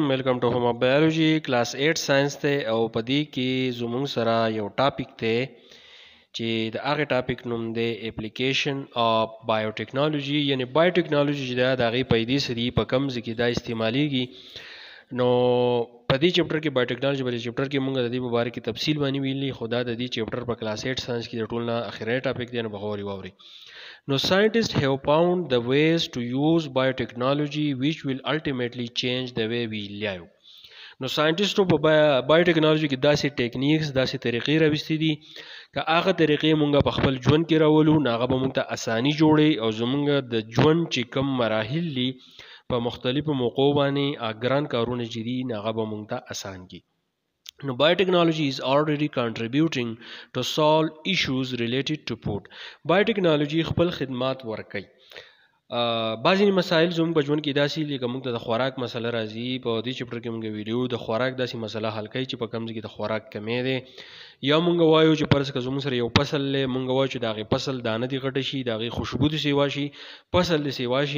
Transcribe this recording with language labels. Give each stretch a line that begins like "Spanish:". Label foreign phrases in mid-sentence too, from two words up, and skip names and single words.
English: Welcome to home biology class 8 science
Pashto: ته او پدې کې زموږ سره یو ټاپک ته چې د هغه ټاپک نوم دی
English: application of biotechnology,
Pashto: یعنی بایوټیکنالوژي چې دا د هغې پیدې سری په کوم ځای کې دا استعمالیږي. نو په دې چپټر کې بایوټیکنالوژي په دې چپټر کې موږ د دې په باره کې تفصیل باندې ویلي، خو دا د دې چپټر په
English: class 8 science
Pashto: کې د ټول نه اخري ټاپک دی، نو بغور واوري.
English: No, scientists have found the ways to use biotechnology which will ultimately change the way we live.
Pashto: نو ساينټستو په بایوټیکنالوژي کې داسې ټیکنیکس داسې طریقې راوستي دي که هغه طریقې مونږ په خپل ژوند کې راولو نو هغه به مونږ ته اساني جوړي او زمونږ د ژوند چې کم مراحل دي په مختلفو موقعو باندې ګران کارونه چې دي هغه به مونږ ته اسان کړي.
English: Now, biotechnology is already contributing to solve issues related to food.
Pashto: Biotechnology خپل خدمات ورکوي. بعضی مسایل زموږ په ژوند کې داسې لکه موږ ته د خوراک مسله راځي، په دې چپټر کې موږ ویډیو د خوراک داسې مسله حل کوي چې په کوم ځای کې د خوراک کمی دی، یا موږ وایو چې فرض کړه زموږ سره یو فصل دی، موږ وایو چې د هغې فصل دانه دې غټه شي، د هغې خوشبو دې سیوا شي، فصل دې سیوا شي.